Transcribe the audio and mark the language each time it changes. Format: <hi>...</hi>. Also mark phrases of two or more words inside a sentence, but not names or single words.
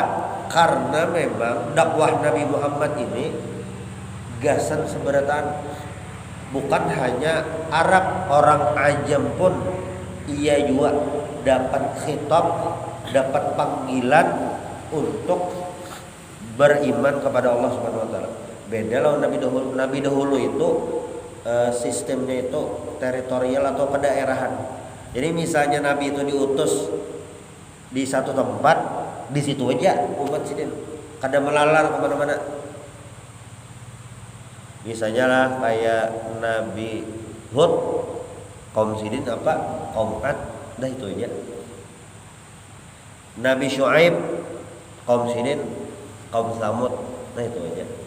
<bjn>Karena memang dakwah Nabi Muhammad ini gasan seberataan, bukan hanya Arab, orang ajam pun ia juga dapat khitab, dapat panggilan untuk beriman kepada Allah</bjn> <ar>Subhanahu wa taala.</ar> <bjn>Beda lawan Nabi dahulu itu sistemnya itu teritorial atau kedaerahan. Jadi misalnya Nabi itu diutus di satu tempat, di situ aja umat sidin, kada melalar kemana-mana. Misalnya lah kayak Nabi Hud, kaum sidin apa? Kaum Ad, dah itu aja. Nabi Syuaib, kaum sidin, kaum Samud, nah itu aja.</bjn>